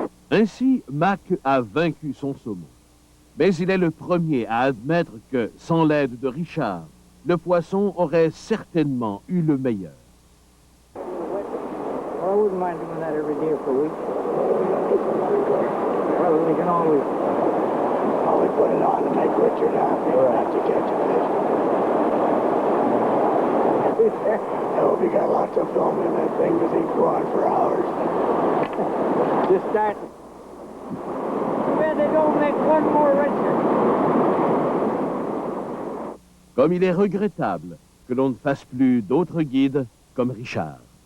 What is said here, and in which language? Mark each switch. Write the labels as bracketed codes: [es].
[fr] Ainsi, Mac a vaincu son saumon. Mais il est le premier à admettre que, sans l'aide de Richard, le poisson aurait certainement eu le meilleur. [en] Well, I wouldn't mind doing that every day for a week. Well, we can always... Always put it on to make Richard happy. We'll have to catch a fish. I hope you got lots of film in that thing because he'd go on for hours. Just starting. Too bad they don't make one more Richard. [fr] Comme il est regrettable que l'on ne fasse plus d'autres guides comme Richard.